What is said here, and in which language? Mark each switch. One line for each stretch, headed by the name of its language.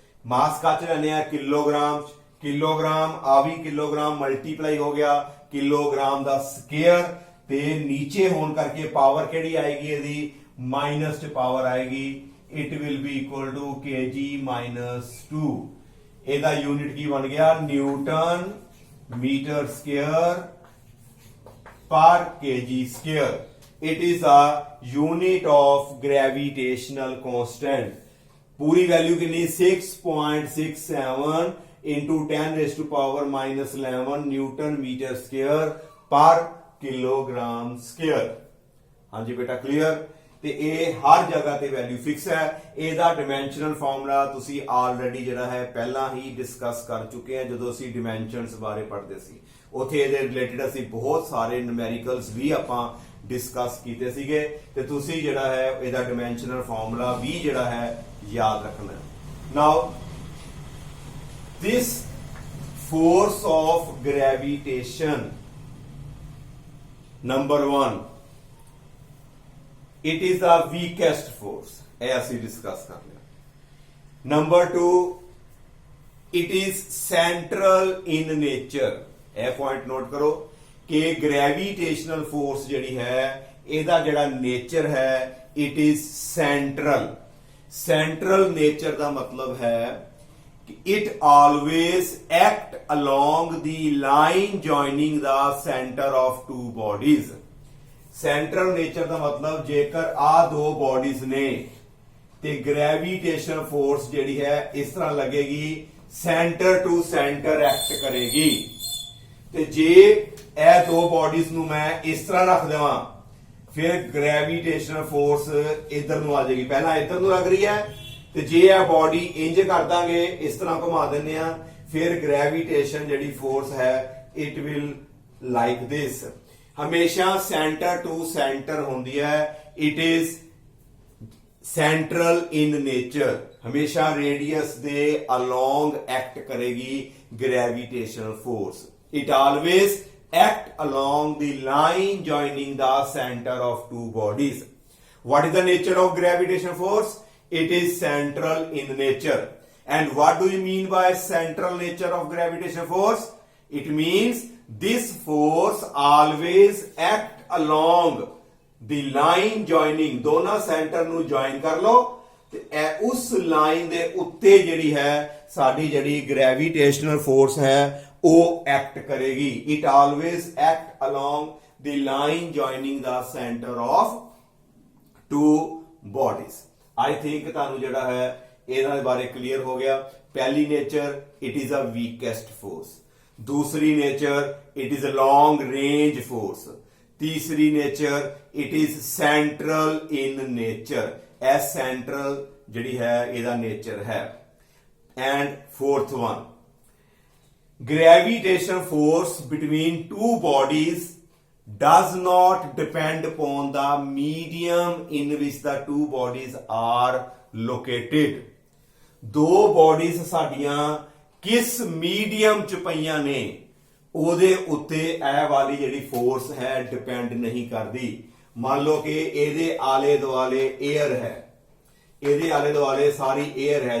Punjabi: मास ਕੱਚ ਲੈਣੇ ਆ ਕਿਲੋਗ੍ਰਾਮ ਚ, ਕਿਲੋਗ੍ਰਾਮ ਆ ਵੀ ਕਿਲੋਗ੍ਰਾਮ ਮਲਟੀਪਲਾਈ ਹੋ ਗਿਆ ਕਿਲੋਗ੍ਰਾਮ ਦਾ ਸਕੁਅਰ, ਤੇ ਨੀਚੇ ਹੋਣ ਕਰਕੇ ਪਾਵਰ ਕਿਹੜੀ ਆਏਗੀ ਇਹਦੀ ਮਾਈਨਸ ਚ ਪਾਵਰ ਆਏਗੀ.
English: It will be equal to kg minus 2.
Punjabi: ਇਹਦਾ ਯੂਨਿਟ ਕੀ ਬਣ ਗਿਆ?
English: Newton metre square per kg square. It is a unit of gravitational constant.
Hindi: पूरी वैल्यू कितनी?
English: 6.67 into 10 raised to power minus 11 newton metre square पर kilogram square.
Hindi: हाँ जी बेटा clear.
Punjabi: ਤੇ ਇਹ ਹਰ ਜਗ੍ਹਾ ਤੇ ਵੈਲਿਊ ਫਿਕਸ ਹੈ. ਇਹਦਾ ਡਾਈਮੈਂਸ਼ਨਲ ਫਾਰਮੂਲਾ ਤੁਸੀਂ ਆਲਰੇਡੀ ਜਿਹੜਾ ਹੈ ਪਹਿਲਾਂ ਹੀ ਡਿਸਕਸ ਕਰ ਚੁੱਕੇ ਹਾਂ ਜਦੋਂ ਅਸੀਂ ਡਾਈਮੈਂਸ਼ਨਸ ਬਾਰੇ ਪੜ੍ਹਦੇ ਸੀ. ਉੱਥੇ ਇਹਦੇ ਰਿਲੇਟਡ ਅਸੀਂ ਬਹੁਤ ਸਾਰੇ ਨਿਊਮੈਰੀਕਲਸ ਵੀ ਆਪਾਂ ਡਿਸਕਸ ਕੀਤੇ ਸੀਗੇ, ਤੇ ਤੁਸੀਂ ਜਿਹੜਾ ਹੈ ਇਹਦਾ ਡਾਈਮੈਂਸ਼ਨਲ ਫਾਰਮੂਲਾ ਵੀ ਜਿਹੜਾ ਹੈ ਯਾਦ ਰੱਖਣਾ.
English: Now this force of gravitation number 1, it is the weakest force.
Punjabi: ਇਹ ਅਸੀਂ ਡਿਸਕਸ ਕਰ ਲਿਆ.
English: Number 2, it is central in nature.
Punjabi: ਇਹ ਪੁਆਇੰਟ ਨੋਟ ਕਰੋ ਕਿ ਗ੍ਰੈਵਿਟੇਸ਼ਨਲ ਫੋਰਸ ਜਿਹੜੀ ਹੈ ਇਹਦਾ ਜਿਹੜਾ ਨੇਚਰ ਹੈ
English: it is central. central nature
Punjabi: ਦਾ ਮਤਲਬ ਹੈ ਕਿ
English: it always act along the line joining the center of two bodies.
Punjabi: Central nature ਦਾ ਮਤਲਬ ਜੇਕਰ ਆ ਦੋ ਬਾਡੀਜ਼ ਨੇ ਤੇ ਗ੍ਰੈਵਿਟੇਸ਼ਨ ਫੋਰਸ ਜਿਹੜੀ ਹੈ ਇਸ ਤਰ੍ਹਾਂ ਲੱਗੇਗੀ, ਸੈਂਟਰ ਟੂ ਸੈਂਟਰ ਐਕਟ ਕਰੇਗੀ. ਤੇ ਜੇ ਇਹ ਦੋ ਬਾਡੀਜ਼ ਨੂੰ ਮੈਂ ਇਸ ਤਰ੍ਹਾਂ ਰੱਖ ਦੇਵਾਂ ਫਿਰ ਗ੍ਰੈਵਿਟੇਸ਼ਨ ਫੋਰਸ ਇਧਰ ਨੂੰ ਆ ਜਾਏਗੀ. ਪਹਿਲਾਂ ਇਧਰ ਨੂੰ ਲੱਗ ਰਹੀ ਹੈ, ਤੇ ਜੇ ਇਹ ਬਾਡੀ ਇੰਜ ਕਰ ਦਾਂਗੇ ਇਸ ਤਰ੍ਹਾਂ ਘੁਮਾ ਦਿੰਦੇ ਆ, ਫਿਰ ਗ੍ਰੈਵਿਟੇਸ਼ਨ ਜਿਹੜੀ ਫੋਰਸ ਹੈ
English: It will like this.
Punjabi: ਹਮੇਸ਼ਾ ਸੈਂਟਰ ਟੂ ਸੈਂਟਰ ਹੁੰਦੀ ਹੈ.
English: It is central in nature.
Punjabi: ਹਮੇਸ਼ਾ ਰੇਡੀਅਸ ਦੇ ਅਲੋਂਗ ਐਕਟ ਕਰੇਗੀ gravitational force.
English: It always act along the line joining the center of two bodies. What is the nature of gravitation force? It is central in nature. And what do you mean by central nature of gravitation force? It means this force always act along the line joining,
Punjabi: ਦੋਨਾਂ centre ਨੂੰ join ਕਰ ਲਓ ਤੇ ਇਹ ਉਸ line ਦੇ ਉੱਤੇ ਜਿਹੜੀ ਹੈ ਸਾਡੀ ਜਿਹੜੀ ਗ੍ਰੈਵਿਟੇਸ਼ਨਲ ਫੋਰਸ ਹੈ ਉਹ ਐਕਟ ਕਰੇਗੀ.
English: It always act along the line joining the center of two bodies. I think
Punjabi: ਤੁਹਾਨੂੰ ਜਿਹੜਾ ਹੈ ਇਹਨਾਂ ਦੇ ਬਾਰੇ ਕਲੀਅਰ ਹੋ ਗਿਆ.
English: ਪਹਿਲੀ nature it is a weakest force, ਦੂਸਰੀ nature it is a long range force, ਤੀਸਰੀ nature it is central in nature.
Punjabi: ਇਹ ਸੈਂਟਰਲ ਜਿਹੜੀ ਹੈ ਇਹਦਾ ਨੇਚਰ ਹੈ.
English: And fourth one, gravitation force between two bodies does not depend upon the medium in which the two bodies are located.
Punjabi: ਦੋ bodies ਸਾਡੀਆਂ ਕਿਸ medium ਚ ਪਈਆਂ ਨੇ ਉਹਦੇ ਉੱਤੇ ਇਹ ਵਾਲੀ ਜਿਹੜੀ ਫੋਰਸ ਹੈ ਡਿਪੈਂਡ ਨਹੀਂ ਕਰਦੀ. ਮੰਨ ਲਓ ਕਿ ਇਹਦੇ ਆਲੇ ਦੁਆਲੇ 에ਅਰ ਹੈ, ਇਹਦੇ ਆਲੇ ਦੁਆਲੇ ਸਾਰੀ 에ਅਰ ਹੈ.